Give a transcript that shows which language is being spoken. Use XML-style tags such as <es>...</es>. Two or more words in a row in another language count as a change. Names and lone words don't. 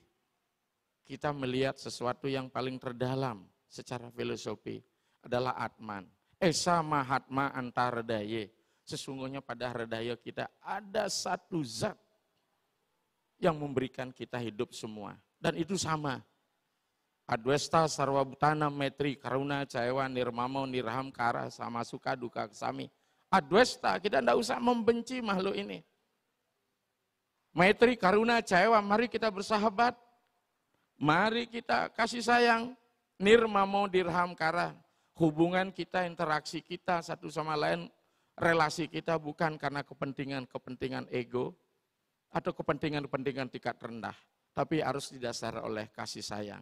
<id>Kita melihat sesuatu yang paling terdalam secara filosofi adalah Atman.</id> <sa>Esa mahatma antara daya.</sa> <id>Sesungguhnya pada redaya kita ada satu zat yang memberikan kita hidup semua. Dan itu sama.</id> <sa>Adwesta sarwabutana metri karuna caewa nirmamo nirham kara sama suka duka kesami.</sa> <id>Adwesta, kita tidak usah membenci makhluk ini.</id> <sa>Metri karuna caewa,</sa> <id>mari kita bersahabat. Mari kita kasih sayang.</id> <sa>Nirmamo dirham kara.</sa> <id>Hubungan kita, interaksi kita satu sama lain, relasi kita bukan karena kepentingan-kepentingan ego atau kepentingan-kepentingan tingkat rendah, tapi harus didasari oleh kasih sayang.</id>